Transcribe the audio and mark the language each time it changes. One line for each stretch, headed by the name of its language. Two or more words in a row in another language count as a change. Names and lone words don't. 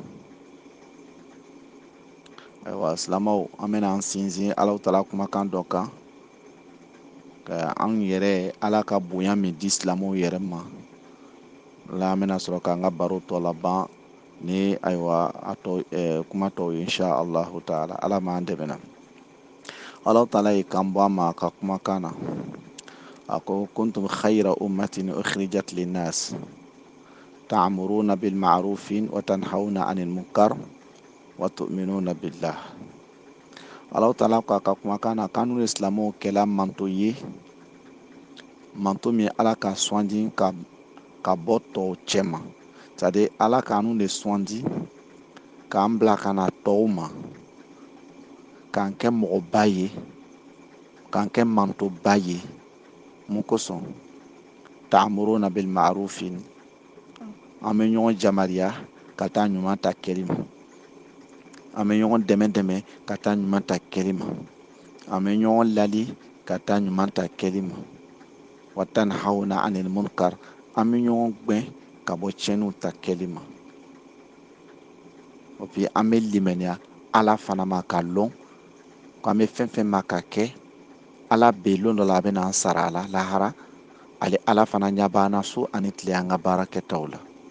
Bambara: ayiwa silamɛw an bɛna an sinsin Alahu Taala kumakan dɔ kan ka an yɛrɛ Ala ka bonya min di silamɛw yɛrɛ ma la an bɛna sɔrɔ k'an ka baro tɔ laban ni ayiwa a tɔ kuma tɔw ye
Arabic: إن شاء الله تعالى
Bambara: Ala m'an dɛmɛ na Alahu Taala ye kan bɔ an ma a ka kumakan na a ko
Arabic: كنتم خير أمة أخرجت للناس تأمرون بالمعروف وتنهون عن المنكر وتؤمنون بالله.
Bambara: Alahu Taala ko a ka kumakan na k'an ni silamɛw kɛla manto ye manto min Ala ka sugandi ka bɔ tɔw cɛ ma c'est-à-dire Ala k'an de sugandi k'an bila ka na tɔw ma k'an kɛ mɔgɔba ye k'an kɛ mantoba ye mun kosɔn
Arabic: تأمرون بالمعروف
Bambara: an bɛ ɲɔgɔn jamariya ka taa ɲuman ta kɛli ma an bɛ ɲɔgɔn dɛmɛ ka taa ɲuman ta kɛli ma an bɛ ɲɔgɔn lali ka taa ɲuman ta kɛli ma
Arabic: وتنهون عن المنكر
Bambara: an bɛ ɲɔgɔn gɛn ka bɔ tiɲɛniw ta kɛli ma
French: et puis
Bambara: an bɛ limaniya Ala fana ma ka lɔn k'an bɛ fɛn fɛn ma ka kɛ Ala bɛ lon dɔ la a bɛ n'an sara a la lahara ale Ala fana ɲɛ b'an na su ani tile an ka baara kɛtaw la